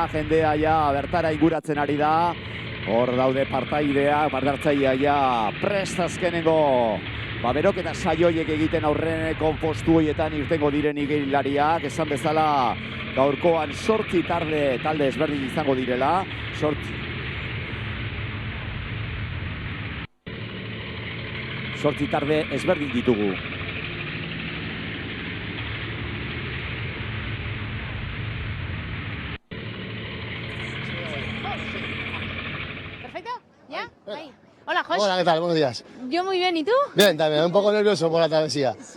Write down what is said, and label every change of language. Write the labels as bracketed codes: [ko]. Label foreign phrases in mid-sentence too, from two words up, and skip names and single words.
[eu] jendea ja bertara inguratzen ari da, hor daude partaideak, partartzailea ja prest azkenengo beroketa saioiek egiten aurreneko postu horietan irtengo diren igerilariak, esan bezala gaurkoan 8 talde ezberdin izango direla, 8 tarde ezberdin ditugu. [es] ¿Perfecto? ¿Ya? Ahí. Hola, Jos. Hola, ¿qué tal? Buenos días. Yo muy bien, ¿y tú? Bien, también, un poco nervioso por la travesía.